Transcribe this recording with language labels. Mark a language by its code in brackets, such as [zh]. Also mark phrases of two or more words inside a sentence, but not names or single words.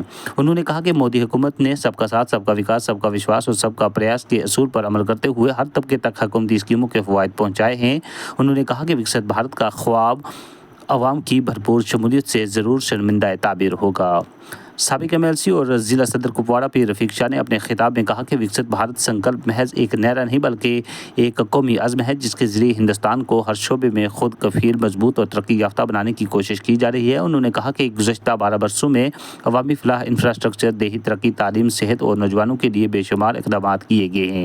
[ur] انہوں نے کہا کہ مودی حکومت نے سب کا ساتھ، سب کا وکاس، سب کا وشواس اور سب کا پریاس کے اصول پر عمل کرتے ہوئے ہر طبقے تک حکومتی اسکیموں کے فوائد پہنچائے ہیں۔ انہوں نے کہا کہ وکست بھارت کا خواب عوام کی بھرپور شمولیت سے ضرور شرمندہ تعبیر ہوگا۔ سابق ایم ایل سی اور ضلع صدر کپواڑہ پیر رفیق شاہ نے اپنے خطاب میں کہا کہ وکست بھارت سنکلپ محض ایک نعرہ نہیں بلکہ ایک قومی عزم ہے جس کے ذریعے ہندوستان کو ہر شعبے میں خود کفیل، مضبوط اور ترقی یافتہ بنانے کی کوشش کی جا رہی ہے۔ انہوں نے کہا کہ گزشتہ 12 برسوں میں عوامی فلاح، انفراسٹرکچر، دیہی ترقی، تعلیم، صحت اور نوجوانوں کے لیے بے شمار اقدامات کیے گئے ہیں۔